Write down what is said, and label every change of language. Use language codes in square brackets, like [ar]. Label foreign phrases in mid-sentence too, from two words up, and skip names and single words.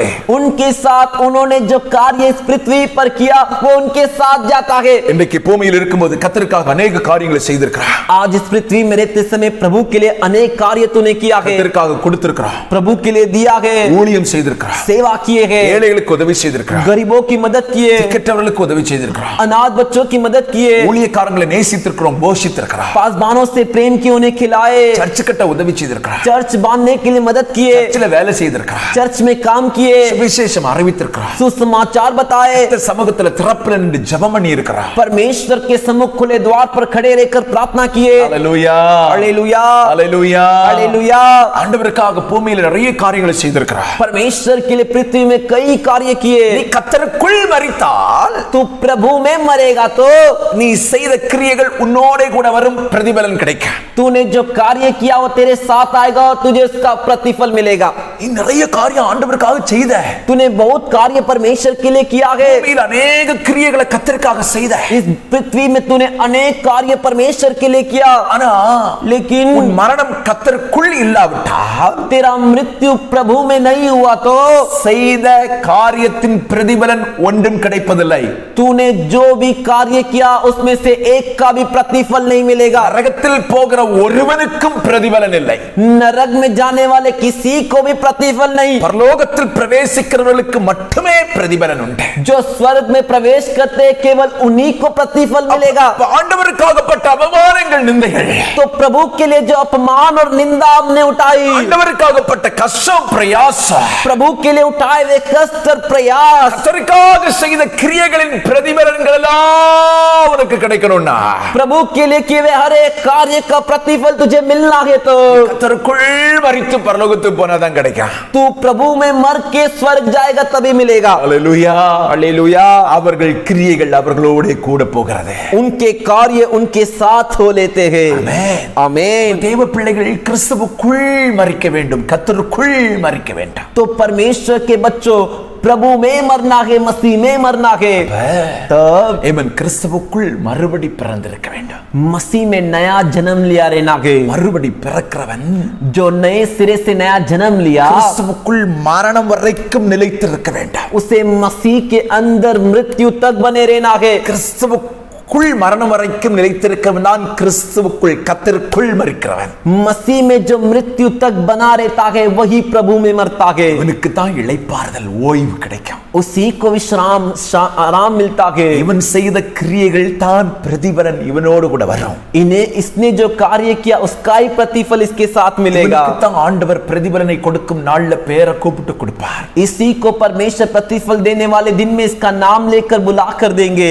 [hi] उनके साथ उन्होंने जो कार्य इस पृथ्वी पर किया वो उनके साथ जाता है। [ta] இன்றைக்கு பூமியில் இருக்கும்போது கர்த்தருக்காக अनेक காரியங்களை செய்திருக்கிறார்। [hi] आज इस पृथ्वी में रहते समय प्रभु के लिए अनेक कार्य तूने किया है। [ta] கர்த்தருக்காக கொடுத்திருக்கிறார், [hi] प्रभु के लिए दिया है, [ta] ஊழியம் செய்திருக்கிறார், [hi] सेवा किए हैं, [ta] ஏழைகளுக்கு உதவி செய்திருக்கிறார், [hi] गरीबों की मदद किए, [ta] திக்கற்றவர்களுக்கு உதவி செய்திருக்கிறார், [hi] अनाथ बच्चों की मदद किए, [ta] ஊழியக்காரங்களை நேசித்திருக்கிறோம், போஷித்திருக்கிறார், [hi] पासबानों से प्रेम की उन्हें खिलाए, [ta] சர்ச் கட்ட உதவி செய்திருக்கிறார், [hi] चर्च बांधने के लिए मदद किए, [ta] சர்ச்சில வேலை செய்திருக்கிறார், [hi] चर्च में काम किए, [ta] சுவிசேஷம் அறிவித்திருக்கிறார், [hi] सुसमाचार बताए, [ta] கர்த்தர் சமூகத்துல திறப்புல நின்று ஜெபம் பண்ணி இருக்கிறார்। [hi] परमेश्वर के सम्मुख खुले द्वार पर खड़े रहकर प्रार्थना किए। [ta] ஹalleluya, [hi] हालेलुया, [ta] ஹalleluya, [hi] हालेलुया। [ta] ஆண்டவருக்காக பூமியில நிறைய காரியங்களை செய்திருக்கிறார்। [hi] परमेश्वर के लिए पृथ्वी में कई कार्य किए। [ta] நீ கர்த்தருக்குள் மரித்தால் [hi] तू प्रभु में मरेगा तो [ta] நீ செய்த கிரியைகள் உன்னோட கூட வரும், பிரதிபலன் கிடைக்கும். [hi] तूने जो कार्य किया वो तेरे साथ आएगा और तुझे उसका प्रतिफल मिलेगा. [ta] நீ நிறைய காரியம் ஆண்டவருக்காக செய்த, [hi] तूने बहुत कार्य परमेश्वर के लिए किया है. [ta] பூமியில் अनेक கிரியைகளை கர்த்தருக்காக செய்த. [hi] इस पृथ्वी में तूने अनेक कार्य परमेश्वर के लिए किया. [ta] ஆனா [hi] लेकिन [ta] உன் மரணம் கர்த்தருக்குள் இல்லாவிட்டால், [hi] तेरा मृत्यु प्रभु में नहीं हुआ तो [ta] செய்த காரியத்தின் பிரதிபலன் ஒன்றும் கிடைப்பதில்லை. [hi] तूने जो भी कार्य किया उसमें से एक का भी प्रतिफल नहीं मिलेगा. [ta] நரகத்தில் போகிற ஒருவனுக்கும் பிரதிபலன் இல்லை. [hi] नरक में जाने वाले किसी को भी प्रतिफल नहीं. [ta] பரலோகத்தில் பிரவேசிக்கிறவர்களுக்கு மட்டுமே பிரதிபலன் உண்டு. [hi] जो स्वर्ग में प्रवेश करते हैं, केवल उन्हीं को प्रतिफल मिलेगा. [ta] ஆண்டவருக்காகப்பட்ட அவமானங்கள், நிந்தைகள், [hi] तो प्रभु के लिए जो अपमान और निंदा हमने उठाई, [ta] ஆண்டவருக்காகப்பட்ட கஷ்டம், பிரயாசம், [hi] प्रभु के लिए उठाए हुए कष्ट और प्रयास, [ta] கர்த்தருக்காக செய்த கிரியைகளின் பிரதிபலன்கள் எல்லாம் உனக்கு கிடைக்கணும்னா, [hi] प्रभु के लिए किए हुए हर एक कार्य का प्रतिफल तुझे मिलना है तो [ta] கர்த்தருக்குள் மரித்து பரலோகத்துக்கு போனாதான் கிடைக்கும். [hi] तू प्रभु में मर के स्वर्ग जाएगा तभी मिलेगा. [ta] அல்லேலூயா, [hi] हालेलुया. [ta] அவர்கள் கிரியைகள் அவர்களோட கூட போகிறது. [hi] उनके कार्य उनके साथ हो लेते हैं. [ta] ஆமென். [hi] आमीन. [ta] தேவ பிள்ளைகள் கிறிஸ்துவுக்குள் மரிக்க வேண்டும், கர்த்தருக்குள் மரிக்க வேண்டும். [hi] तो परमेश्वर के बच्चों, प्रभु में मरना है, मसीह में मरना है. तब [ta] ஏமன் கிறிஸ்துவுக்குள் மறுபடி பிறந்திருக்க வேண்டும். [hi] मसीह में नया जन्म लिया रहना है. [ta] மறுபடி பிறக்கிறவன் [hi] जो नए सिरे से नया जन्म लिया, [ta] கிறிஸ்துவுக்குள் மரணம் வரைக்கும் நிலைத்திருக்க வேண்டும். [hi] उसे मसीह के अंदर मृत्यु तक बने रहना है. [ta] கிறிஸ்துவுக்குள் மரணம் வரைக்கும் நிலைத்திருக்கிறவன் தான் கிறிஸ்துவுக்குள், கர்த்தருக்குள் மரிக்கிறவன். [hi] मसीह में जो मृत्यु तक बना रहता है वही प्रभु में मरता है. [ta] இவனுக்கு தான் இளைப்பாறுதல், ஓய்வு கிடைக்கும். [hi] उसी को विश्राम आराम मिलता है. [ta] இவன் செய்த கிரியைகள் தான் பிரதிபலன் இவனோடு கூட வரும். [hi] इन्हें इसने जो कार्य किया उसका ही प्रतिफल इसके साथ मिलेगा. [ta] இவனுக்கு தான் ஆண்டவர் பிரதிபலனை கொடுக்கும் நாள்ல பேரை கூப்பிட்டு கொடுப்பார். [hi] इसी को परमेश्वर प्रतिफल देने वाले दिन में इसका नाम लेकर बुला कर देंगे.